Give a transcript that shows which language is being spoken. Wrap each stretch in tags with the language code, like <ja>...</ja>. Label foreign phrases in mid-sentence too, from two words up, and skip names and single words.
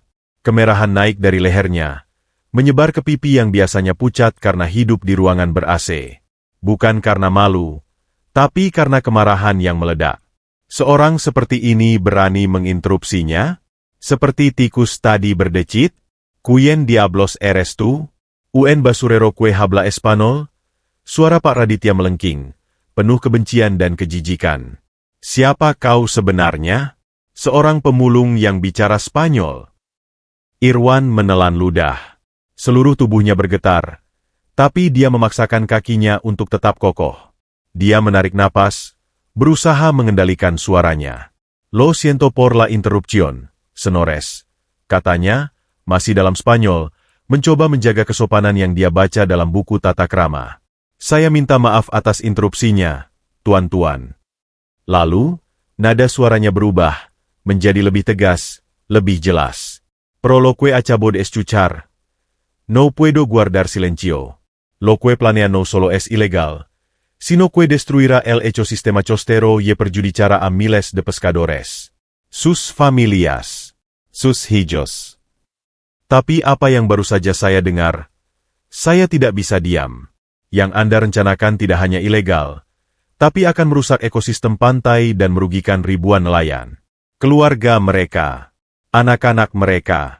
<id>Kemerahan naik dari lehernya, menyebar ke pipi yang biasanya pucat karena hidup di ruangan ber-AC. Bukan karena malu, tapi karena kemarahan yang meledak. Seorang seperti ini berani menginterupsinya? Seperti tikus tadi berdecit?</id> <es>Kuyen diablos eres tu? Un basurero kue habla Espanol?</es> <id>Suara Pak Raditya melengking, penuh kebencian dan kejijikan. Siapa kau sebenarnya? Seorang pemulung yang bicara Spanyol. Irwan menelan ludah. Seluruh tubuhnya bergetar, tapi dia memaksakan kakinya untuk tetap kokoh. Dia menarik napas, berusaha mengendalikan suaranya.</id> <es>Lo siento por la interrupción, senores.</es> <id>Katanya, masih dalam Spanyol, mencoba menjaga kesopanan yang dia baca dalam buku tata krama. Saya minta maaf atas interupsinya, tuan-tuan. Lalu, nada suaranya berubah, menjadi lebih tegas, lebih jelas.</id> <es>Pro lo que acabo de escuchar. No puedo guardar silencio. Lo que planea no solo es ilegal, sino que destruirá el ecosistema costero y perjudicará a miles de pescadores. Sus familias. Sus hijos.</es> <id>Tapi apa yang baru saja saya dengar? Saya tidak bisa diam. Yang Anda rencanakan tidak hanya ilegal, tapi akan merusak ekosistem pantai dan merugikan ribuan nelayan. Keluarga mereka. Anak-anak mereka.</id>